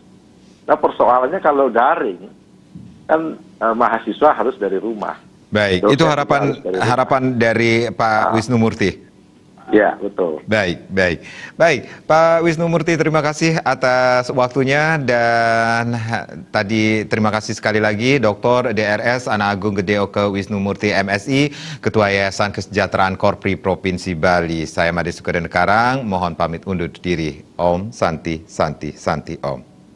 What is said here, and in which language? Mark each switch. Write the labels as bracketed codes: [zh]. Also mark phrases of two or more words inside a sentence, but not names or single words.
[id] Nah, persoalannya kalau daring, kan mahasiswa harus dari rumah. Baik, itu harapan dari Pak Wisnu Murti. Ya, betul. Baik, Pak Wisnu Murti, terima kasih atas waktunya, dan tadi terima kasih sekali lagi Dr. DRS Ana Agung Gedeoke Wisnu Murti MSI, Ketua Yayasan Kesejahteraan Korpri Provinsi Bali. Saya Made Sukaden Karang, mohon pamit undur diri. Om Santi Santi Santi Om.